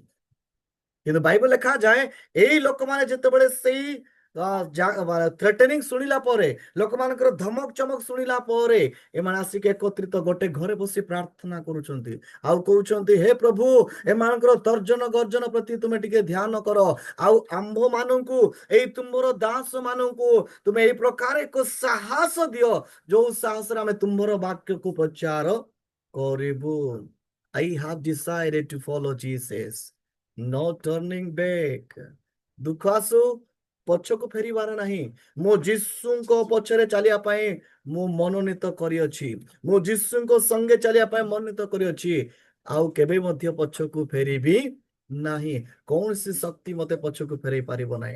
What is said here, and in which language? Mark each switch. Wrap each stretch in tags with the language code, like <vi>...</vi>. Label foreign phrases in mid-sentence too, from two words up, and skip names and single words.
<or>କିନ୍ତୁ ବାଇବଲ ଲେଖାଯାଏ ଏଇ ଲୋକମାନେ ଯେତେବେଳେ ସେଇ ଥ୍ରେଟନିଂ ଶୁଣିଲା ପରେ, ଲୋକମାନଙ୍କର ଧମକ ଚମକ ଶୁଣିଲା ପରେ, ଏମାନେ ଆସିକି ଏକତ୍ରିତ ଗୋଟେ ଘରେ ବସି ପ୍ରାର୍ଥନା କରୁଛନ୍ତି। ଆଉ କହୁଛନ୍ତି ହେ ପ୍ରଭୁ, ଏମାନଙ୍କର ତର୍ଜନ ଗର୍ଜନ ପ୍ରତି ତୁମେ ଟିକେ ଧ୍ୟାନ କର। ଆଉ ଆମ୍ଭ ମାନଙ୍କୁ, ଏଇ ତୁମର ଦାସ ମାନଙ୍କୁ ତୁମେ ଏଇ ପ୍ରକାର ଏକ ସାହସ ଦିଅ, ଯୋଉ ସାହସରେ ଆମେ ତୁମର ବାକ୍ୟକୁ ପ୍ରଚାର କରିବୁ।</or> <en>I have decided to follow Jesus. No turning back.</en> <or>ଦୁଃଖ ଆସୁ, ପଛକୁ ଫେରିବାର ନାହିଁ। ମୁଁ ଯୀଶୁଙ୍କ ପଛରେ ଚାଲିବା ପାଇଁ ମୁଁ ମନୋନୀତ କରିଅଛି। ମୁଁ ଯୀଶୁଙ୍କ ସଙ୍ଗେ ଚାଲିବା ପାଇଁ ମନୋନୀତ କରିଅଛି। ଆଉ କେବେ ମଧ୍ୟ ପଛକୁ ଫେରିବି ନାହିଁ। କୌଣସି ଶକ୍ତି ମତେ ପଛକୁ ଫେରେଇ ପାରିବ ନାହିଁ।</or>